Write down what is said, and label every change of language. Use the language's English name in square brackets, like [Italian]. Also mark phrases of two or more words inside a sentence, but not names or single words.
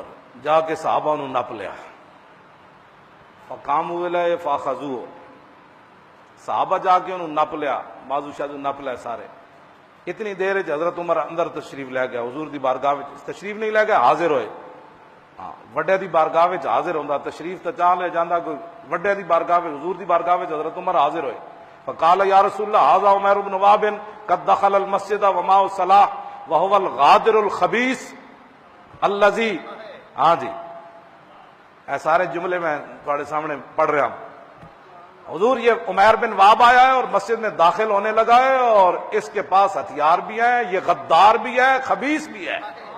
[Punjabi] جا کے صحابہ نو نپ لیا، [Arabic] فقاموا الیہ فاخذوہ، [Punjabi] صحابہ جا کے انہوں نپ لیا، بازو شادو نپ لیا سارے۔ اتنی دیر حضرت عمر اندر تشریف لے گیا، حضور دی بارگاہ وچ تشریف نہیں لے گیا، حاضر ہوئے۔ ہاں، وڈے دی بارگاہ وچ حاضر ہوندا، تشریف تو چاہ لے جاندا کوئی وڈے دی بارگاہ وچ، حضور دی بارگاہ وچ حضرت عمر حاضر ہوئے۔ [Arabic] فقال یا رسول اللہ ھذا عمر بن وہب قد دخل المسجد ومعه السلاح وهو الغادر الخبیث الذی، [Punjabi] ہاں جی، اے سارے جملے میں تھوڑے سامنے پڑھ رہا ہوں۔ [Urdu] حضور یہ عمیر بن وہب آیا ہے اور مسجد میں داخل ہونے لگا ہے، اور اس کے پاس ہتھیار بھی ہیں، یہ غدار بھی ہے، خبیث بھی ہے۔